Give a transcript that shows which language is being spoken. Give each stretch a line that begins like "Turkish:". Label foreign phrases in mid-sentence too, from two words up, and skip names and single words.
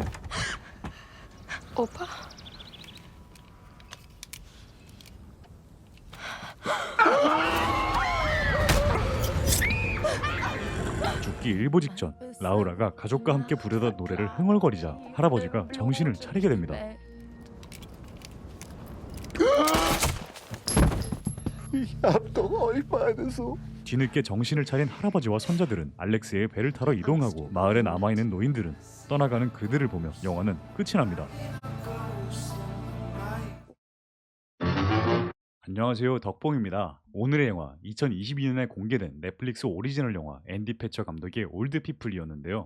Korean: Opa? 죽기 일보 직전 라우라가 가족과 함께 부르던 노래를 흥얼거리자 할아버지가 정신을 차리게 됩니다.
German: Ich hab doch euch beide so.
Korean: 뒤늦게 정신을 차린 할아버지와 손자들은 알렉스의 배를 타러 이동하고 마을에 남아있는 노인들은 떠나가는 그들을 보며 영화는 끝이 납니다. 안녕하세요, 덕봉입니다. 오늘의 영화 2022년에 공개된 넷플릭스 오리지널 영화 앤디 패처 감독의 올드 피플이었는데요.